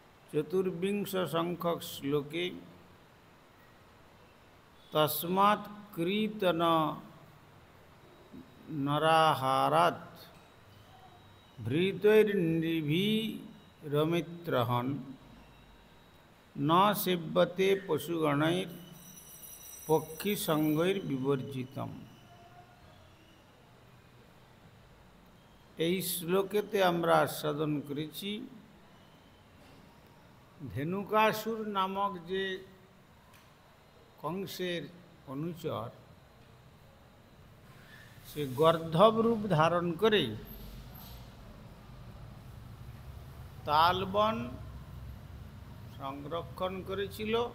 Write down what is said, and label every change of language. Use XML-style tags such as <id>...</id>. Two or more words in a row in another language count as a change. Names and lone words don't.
<sa>चतुर्विंश संख्यक श्लोके तस्मात् क्रीतन नराहारात् भृतैर्निभीरमित्रहन् न सेव्यते पशुगणैर पक्षी संगैर्विवर्जितम्।</sa> <bn>এই শ্লোকেতে আমরা আস্বাদন করেছি ধেনুকাসুর নামক যে কংসের অনুচর, সে গর্ধব রূপ ধারণ করে তালবন সংরক্ষণ করেছিল।</bn>